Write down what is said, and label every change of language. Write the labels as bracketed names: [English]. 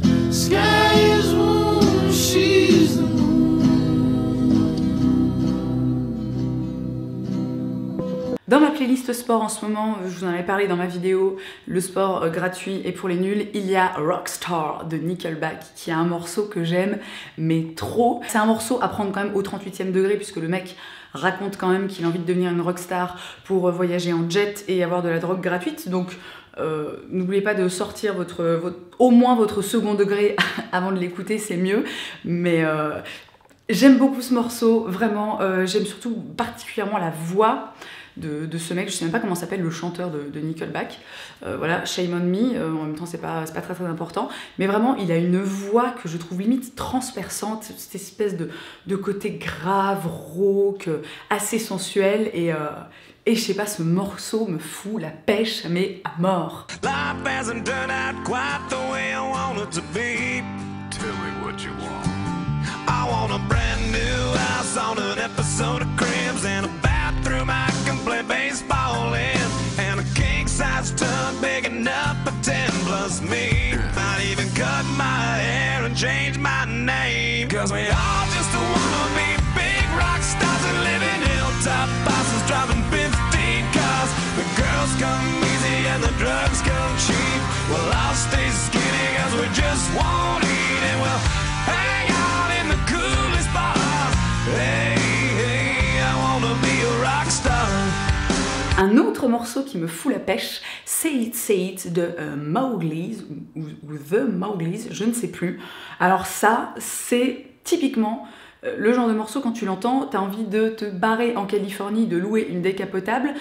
[English] Sky is warm, she's the moon. [French] Dans ma playlist sport en ce moment, je vous en avais parlé dans ma vidéo, le sport gratuit et pour les nuls, il y a Rockstar de Nickelback qui est un morceau que j'aime mais trop. C'est un morceau à prendre quand même au 38e degré puisque le mec raconte quand même qu'il a envie de devenir une rockstar pour voyager en jet et avoir de la drogue gratuite. Donc n'oubliez pas de sortir au moins votre second degré avant de l'écouter, c'est mieux. Mais j'aime beaucoup ce morceau, vraiment. J'aime surtout particulièrement la voix de ce mec. Je sais même pas comment s'appelle le chanteur de Nickelback. Voilà, Shame on Me. En même temps, c'est pas très très important. Mais vraiment, il a une voix que je trouve limite transperçante, cette espèce de côté grave, rauque, assez sensuel et je sais pas, ce morceau me fout la pêche, mais à mort. [English] Life hasn't turned out quite the way I want it to be. Tell me what you want. I want a brand new house on an episode of Cribs and a bathroom I can play baseball in and a king-size tub big enough for 10 plus me. Might even cut my hair and change my name. Cause we all just wanna be big rock stars and live in hilltop bosses driving 15 cars. The girls come easy and the drugs come cheap. We'll all stay skinny cause we just won't eat and we'll hang out in the coolest bars. Hey, hey, I wanna be a rock star. [French] Un autre morceau qui me fout la pêche, Say It de Mowgli's ou The Mowgli's, je ne sais plus. Alors ça, c'est typiquement le genre de morceau, quand tu l'entends, t'as envie de te barrer en Californie, de louer une décapotable.